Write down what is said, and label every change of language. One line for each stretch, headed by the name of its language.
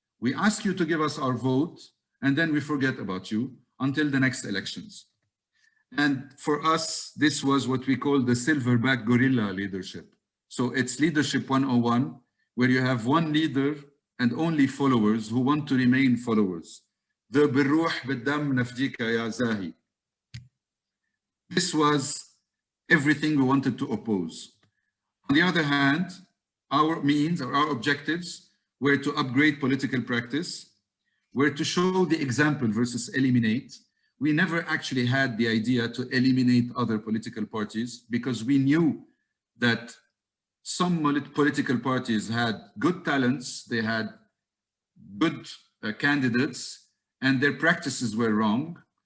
English: We ask you to give us our vote, and then we forget about you until the next elections. And for us, this was what we call the silverback gorilla leadership. So it's leadership 101, where you have one leader and only followers who want to remain followers.
Arabic: The بالروح بالدم نفديك يا زاهي.
English: This was everything we wanted to oppose. On the other hand, our means or our objectives were to upgrade political practice, were to show the example versus eliminate. We never actually had the idea to eliminate other political parties because we knew that some political parties had good talents, they had good candidates, and their practices were wrong.